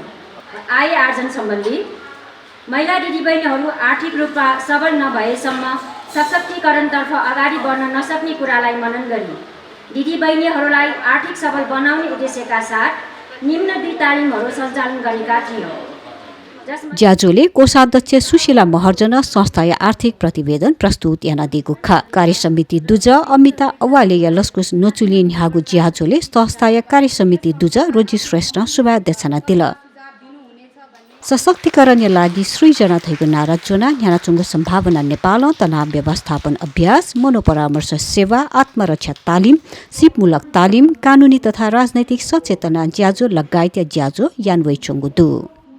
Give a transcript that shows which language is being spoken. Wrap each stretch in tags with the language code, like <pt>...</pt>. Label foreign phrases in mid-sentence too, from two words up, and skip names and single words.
<ne>आय आर्जन सम्बन्धी महिला दिदीबहिनीहरू आर्थिक रूपमा सबल नभएसम्म सशक्तिकरणतर्फ अगाडि बढ्न नसक्ने कुरालाई मनन गरी दिदीबहिनीहरूलाई आर्थिक सबल बनाउने उद्देश्यका साथ निम्न 2 तालिमहरू सञ्चालन गरेका थियौँ।</ne> <new>ज्याजोले कोषाध्यक्ष सुशीला महर्जन संस्थाय आर्थिक प्रतिवेदन प्रस्तुत याना दिगुखा कार्यसमिति दुज अमिता अवाले यलस्कुस नोचुली न्यागु ज्याजोले संस्थाय कार्यसमिति दुज रोजी श्रेष्ठ शुभाध्यक्षना दिल। सशक्तिकरण लागि सृजना थैगु नाराजोना न्यानाचुङ्ग सम्भावना नेपाल तनाव व्यवस्थापन अभ्यास मनोपरामर्श सेवा आत्मरक्षा तालिम सिपमूलक तालिम कानुनी तथा राजनैतिक सचेतना ज्याजो लगायत ज्याजो यान्वै चुङ्गु दु।</new>